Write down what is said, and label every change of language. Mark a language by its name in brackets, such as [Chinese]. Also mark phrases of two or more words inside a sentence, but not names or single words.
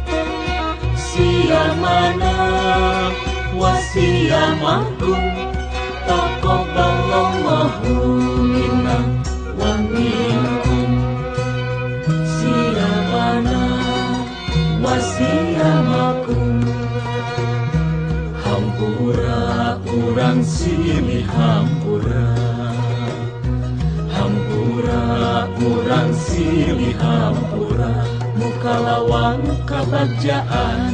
[Arabic] صيامنا وصيامكم. تقبل الله منا ومنكم صيامنا وصيامكم. [Sundanese] Hampura urang silih hampura, hampura urang silih hampura, muka lawang kebahagiaan